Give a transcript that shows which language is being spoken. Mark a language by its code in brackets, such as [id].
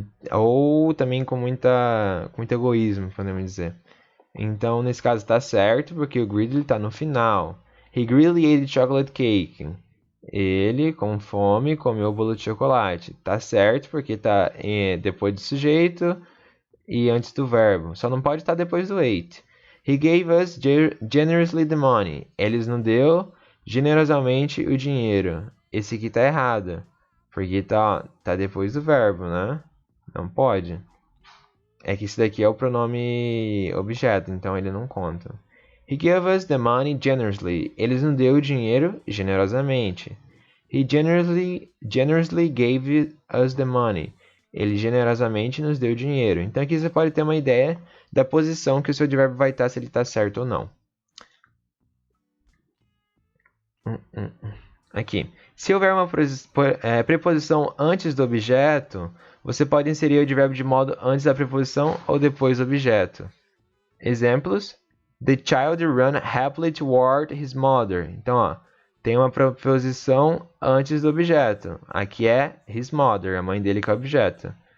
[pt] Ou também com muito egoísmo, podemos dizer. Então, nesse caso, está certo, porque o greedily está no final. [en] He greedily ate chocolate cake. [pt] Ele, com fome, comeu o bolo de chocolate. Tá certo, porque está depois do sujeito e antes do verbo. Só não pode estar depois do ate. [en] He gave us generously the money. [pt] Ele nos deu generosamente o dinheiro. Esse aqui tá errado, porque tá depois do verbo, né? Não pode. É que isso daqui é o pronome objeto, então ele não conta. [en] He gave us the money generously. [pt] Ele nos deu o dinheiro generosamente. [en] He generously gave us the money. [pt] Ele generosamente nos deu dinheiro. Então aqui você pode ter uma ideia da posição que o seu advérbio vai estar, se ele está certo ou não. Aqui. Se houver uma preposição antes do objeto, você pode inserir o advérbio de modo antes da preposição ou depois do objeto. Exemplos: [en] The child ran happily toward his mother. [pt] Então, ó, tem uma preposição antes do objeto. Aqui é [en] his mother, [pt] a mãe dele que é o objeto.